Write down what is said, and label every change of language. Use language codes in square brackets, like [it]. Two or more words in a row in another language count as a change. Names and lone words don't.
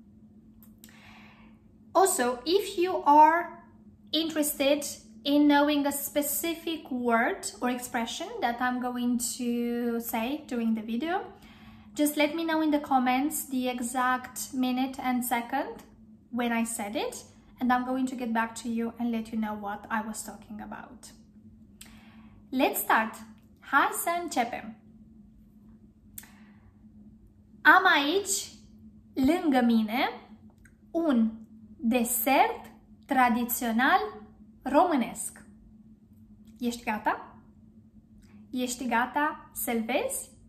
[en] Also, if you are interested in knowing a specific word or expression that I'm going to say during the video, just let me know in the comments the exact minute and second when I said it, and I'm going to get back to you and let you know what I was talking about. Let's start! [ro] Hai să începem! Am aici, lângă mine, un desert tradițional românesc. Ești gata? Ești gata să-l vezi?